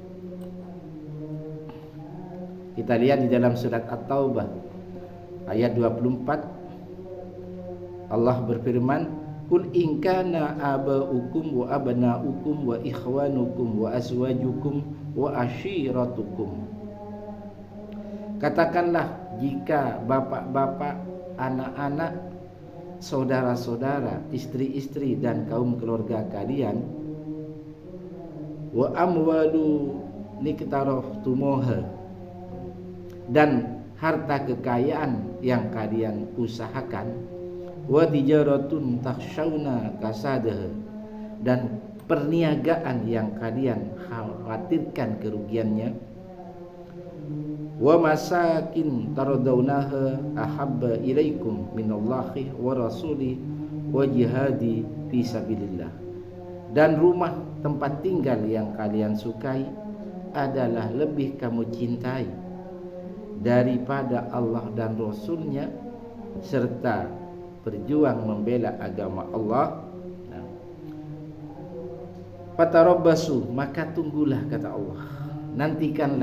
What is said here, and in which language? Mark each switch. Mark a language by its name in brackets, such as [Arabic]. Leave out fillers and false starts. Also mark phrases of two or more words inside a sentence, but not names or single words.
[Indonesian] Kita lihat di dalam surat At-Taubah ayat 24, Allah berfirman, [Arabic] "قل إن كان آباؤكم وأبناؤكم وإخوانكم وأزواجكم وعشيرتكم." [Indonesian] Katakanlah, jika bapak-bapak, anak-anak, saudara-saudara, istri-istri dan kaum keluarga kalian, [Arabic] وأموال اقترفتموها, [Indonesian] dan harta kekayaan yang kalian usahakan, [Arabic] وتجارة تخشون كسادها, [Indonesian] dan perniagaan yang kalian khawatirkan kerugiannya, [Arabic] ومساكن ترضونها أحب إليكم من الله ورسوله وجهاد في سبيل الله, [Indonesian] dan rumah tempat tinggal yang kalian sukai adalah lebih kamu cintai daripada Allah dan Rasulnya, serta berjuang membela agama Allah. Fatarabbasu, maka tunggulah, kata Allah, nantikanlah.